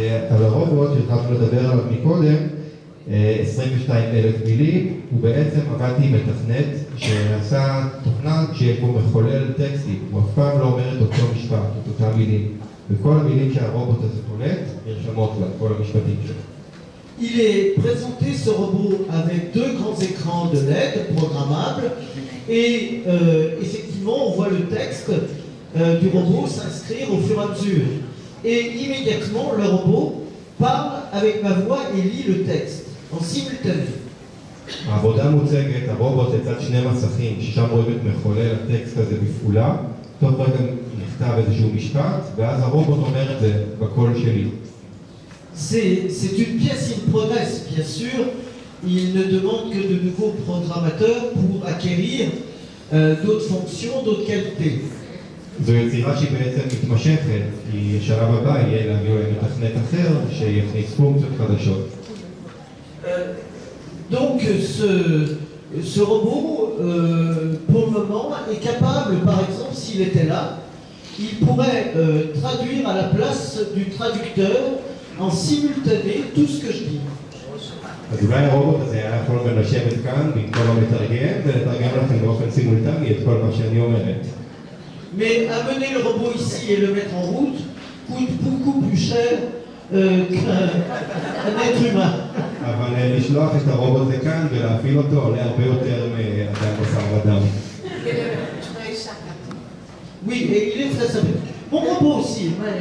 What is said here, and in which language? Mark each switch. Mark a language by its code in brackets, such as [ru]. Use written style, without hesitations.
[he] על הרובוט שהתחלנו לדבר עליו מקודם, 22,000 מילים, ובעצם עבדתי עם מתכנת שעשה תוכנה שיש בו מחולל טקסטים, הוא אף פעם לא אומר את אותו משפט, את אותם מילים, וכל המילים שהרובוט הזה קולט נרשמות לה, כל המשפטים שלו. [fr] Il est présenté, ce robot, avec deux grands écrans de LED programmables et effectivement on voit le texte du robot s'inscrire au fur et à mesure. Et immédiatement le robot parle avec ma voix et lit le texte en simultané. [he] העבודה מוצגת, הרובוט לצד שני מסכים, ששם רואים את מחולל הטקסט הזה בפעולה, תוך רגע נכתב איזשהו משפט, ואז הרובוט אומר את זה בקול שלי. [fr] C'est une pièce in progress, bien sûr. Il ne demande que de nouveaux programmateurs pour acquérir d'autres fonctions, d'autres qualités. [he] זו יצירה שהיא בעצם מתמשכת, כי השלב הבא יהיה להביא מתכנת אחר שיכניס פונקציות חדשות. [fr] Donc ce robot, pour le moment, est capable, par exemple, s'il était là, il pourrait traduire à la place du traducteur en simultané tout ce que je dis. [he] אז אולי הרובוט הזה היה יכול גם לשבת כאן במקום המתרגם ולתרגם לכם באופן סימולטני את כל מה שאני אומרת. [fr] Mais amener le robot ici et le mettre en route coûte beaucoup plus cher qu'un être humain. [he] אבל לשלוח את הרובוט לכאן ולהפעיל אותו עולה הרבה יותר מאדם בשר ודם. [fr] Oui, et il est très sympathique. Mon robot aussi.